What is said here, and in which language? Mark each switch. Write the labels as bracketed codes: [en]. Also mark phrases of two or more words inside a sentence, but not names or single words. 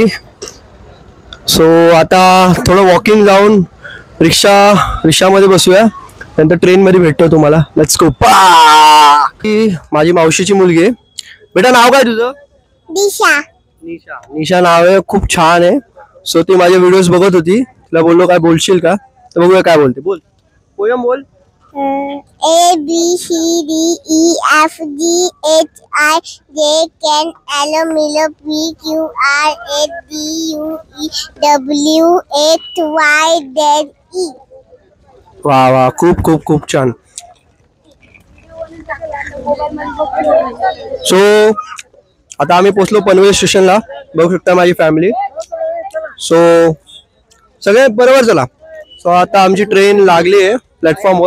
[mr] सो आता थोडं वॉकिंग जाऊन रिक्षामध्ये बसूया. नंतर ट्रेनमध्ये भेटतो तुम्हाला. [en] let's go. [mr] माझी मावशीची मुलगी आहे. बेटा नाव काय तुझं? दिशा. निशा नाव आहे. खूप छान आहे. सो ती माझे व्हिडिओज बघत होती. तिला बोललो काय बोलशील का, तर बघूया काय बोलते. बोल पोयम बोल. [en] A B C D E F G H I J K L M N P Q R S T U E W X Y Z E. [mr] वा वा खूप खूप खूप छान. सो आता आम्ही पोहोचलो पनवेल स्टेशनला. बघू शकता माझी फॅमिली. सो सगळे बरोबर. चला सो आता आमची ट्रेन लागली आहे प्लॅटफॉर्मवर.